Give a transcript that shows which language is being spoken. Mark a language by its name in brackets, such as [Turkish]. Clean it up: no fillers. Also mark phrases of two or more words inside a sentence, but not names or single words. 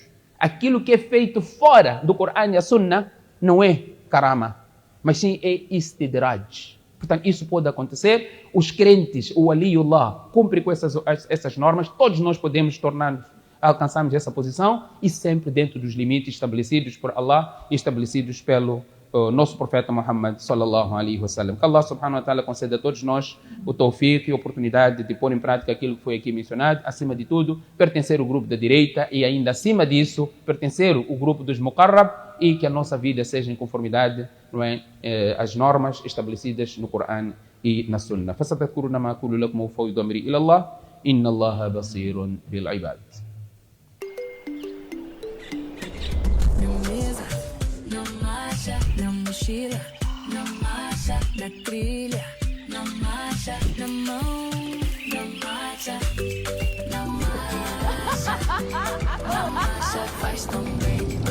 [Portuguese] Aquilo que é feito fora do Corão e a Sunnah não é karama, mas sim é istidraj. Portanto, isso pode acontecer. Os crentes, o Aliullah, cumpre com essas normas. Todos nós podemos alcançarmos essa posição e sempre dentro dos limites estabelecidos por Allah e estabelecidos pelo nosso profeta Muhammad [Arabic] صلى الله عليه وسلم. [Portuguese] Que Allah [Arabic] سبحانه وتعالى [Portuguese] conceda a todos nós o tawfiq e a oportunidade de pôr em prática aquilo que foi aqui mencionado. Acima de tudo, pertencer ao grupo da direita e ainda acima disso, pertencer ao grupo dos muqarrab e que a nossa vida seja em conformidade, não é, às normas estabelecidas no Coran e na Sunna. [Arabic] فستذكرون ما أقول لكم وأفوض أمري إلى الله إن الله بصير بالعباد. [Portuguese] Na mochila, na marcha, na trilha, na marcha, na mão, na marcha, na marcha, na marcha faz tão bem.